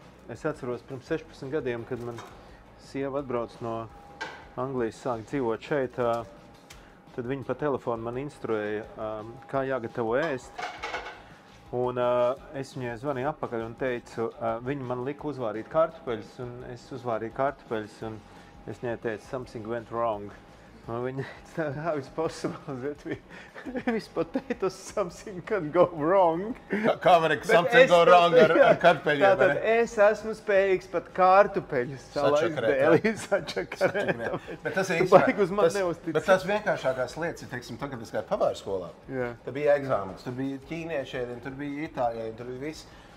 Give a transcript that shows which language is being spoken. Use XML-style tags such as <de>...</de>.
<lv>Es atceros pirms 16 gadiem, kad man sieva atbrauc no Anglijas, sāk dzīvot šeit, tad viņi pa telefonu man instruēja, kā jāgatavo ēst. Un es viņai zvanīju atpakaļ un teicu, viņi man lika uzvārīt kartupeļus, un es uzvārīju kartupeļus, un es viņai teicu,</lv> <en>something went wrong.</en> <lv>Un viņa teica,</lv> <en>how is possible that with potatoes something can go wrong?</en> <lv>Kā var</lv> <en>something go wrong</en> <lv>ar kartupeļiem? Tātad es esmu spējīgs pat kartupeļus salaist sačakarēt. Bet tas ir īstenībā. Bet tas vienkāršākās lietas ir, teiksim, tagad es gāju pavāru skolā. Tur bija eksāmens, tur bija ķīnieši, tur bija itāļi, tur bija viss.</lv>